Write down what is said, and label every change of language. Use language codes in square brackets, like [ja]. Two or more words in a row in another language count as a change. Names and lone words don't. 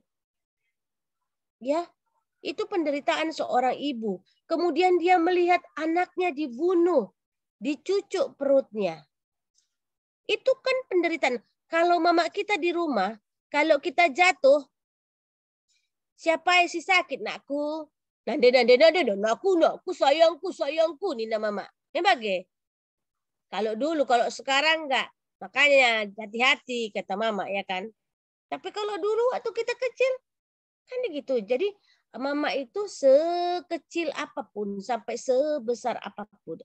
[id] Ya, itu penderitaan seorang ibu. Kemudian dia melihat anaknya dibunuh, dicucuk perutnya. Itu kan penderitaan. Kalau mama kita di rumah, kalau kita jatuh, siapa yang [btx] si sakit nakku? Nande, nakku, sayangku, Nina mama. [id] Memang kalau dulu, kalau sekarang enggak. Makanya hati-hati kata mama ya kan. Tapi kalau dulu waktu kita kecil, kan gitu. Jadi mama itu sekecil apapun, sampai sebesar apapun.